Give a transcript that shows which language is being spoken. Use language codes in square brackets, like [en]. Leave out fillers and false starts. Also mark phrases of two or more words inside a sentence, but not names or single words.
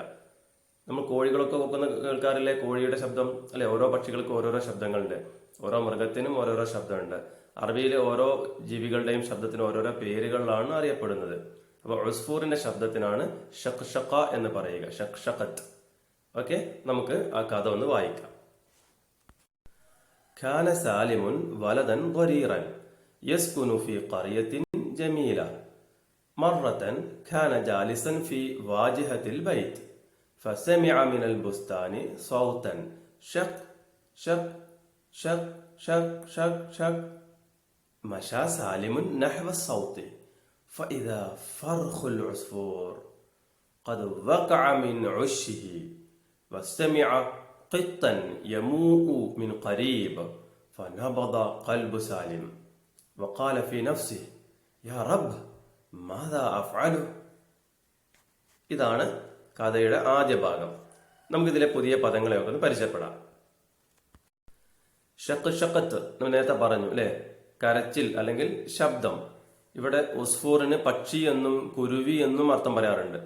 [ml] നമ്മൾ കോഴികളൊക്കെ കേൾക്കാറില്ലേ? കോഴിയുടെ ശബ്ദം അല്ലെ? ഓരോ പക്ഷികൾക്ക് ഓരോരോ ശബ്ദങ്ങളുണ്ട്, ഓരോ മൃഗത്തിനും ഓരോരോ ശബ്ദമുണ്ട്. അറബിയിലെ ഓരോ ജീവികളുടെയും ശബ്ദത്തിന് ഓരോരോ പേരുകളിലാണ് അറിയപ്പെടുന്നത്. അപ്പോൾ ഉസ്ഫൂറിന്റെ ശബ്ദത്തിനാണ് ഷഖ്ഷഖ എന്ന് പറയുക, ഷഖ്ഷഖത്ത്. ഓക്കെ, നമുക്ക് ആ കഥ ഒന്ന് വായിക്കാം. [ar] كان سالم ولدا ضريرا يسكن في قرية جميلة. مرة كان جالسا في واجهة البيت فسمع من البستان صوتا شق شق شق شق شق شق. مشى سالم نحو الصوت فإذا فرخ العصفور قد وقع من عشه واستمع قطا يموء من قريب فنبض قلب سالم وقال في نفسه يا رب ماذا أفعل. [ml] ഇതാണ് കഥയുടെ ആദ്യ ഭാഗം. നമുക്കിതിലെ പുതിയ പദങ്ങളെയൊക്കെ ഒന്ന് പരിചയപ്പെടാം. ഷഖ്ഷഖത്ത് നമ്മൾ നേരത്തെ പറഞ്ഞു അല്ലെ? കരച്ചിൽ അല്ലെങ്കിൽ ശബ്ദം. ഇവിടെ ഉസ്ഫൂറിന് പക്ഷി എന്നും കുരുവി എന്നും അർത്ഥം പറയാറുണ്ട്.